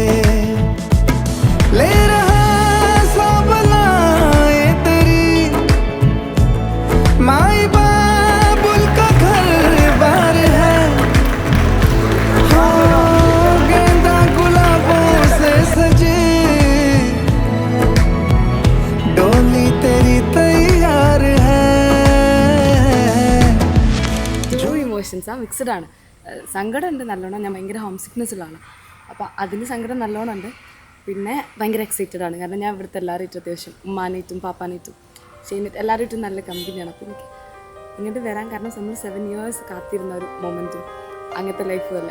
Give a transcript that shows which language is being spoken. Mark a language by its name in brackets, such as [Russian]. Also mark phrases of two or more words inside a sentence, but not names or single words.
[Hindi] ले रहा सब लाए तेरी माई बाबुल का घर बार है, हो गेंदा गुलाबों से सजी डोली तेरी तैयार है। [English] two emotions, [Malayalam] മിക്സഡ് ആണ്. സങ്കടം ഉണ്ട് നല്ലോണം. ഞാൻ ഭയങ്കര [English] home sickness [Malayalam] ഉള്ളതാണ്. അപ്പോൾ അതിന് സങ്കടം നല്ലോണം ഉണ്ട്. പിന്നെ ഭയങ്കര എക്സൈറ്റഡ് ആണ്. കാരണം ഞാൻ ഇവിടുത്തെ എല്ലാവരും അത്യാവശ്യം ഉമ്മാനായിട്ടും പാപ്പാനായിട്ടും ഷെയ്നായിട്ടും എല്ലാവരും നല്ല കമ്പനിയാണ്. അപ്പോൾ എനിക്ക് ഇങ്ങോട്ട് വരാൻ കാരണം നമ്മൾ 7 years കാത്തിരുന്ന ഒരു മൊമെൻറ്റും അങ്ങനത്തെ ലൈഫും അല്ലേ.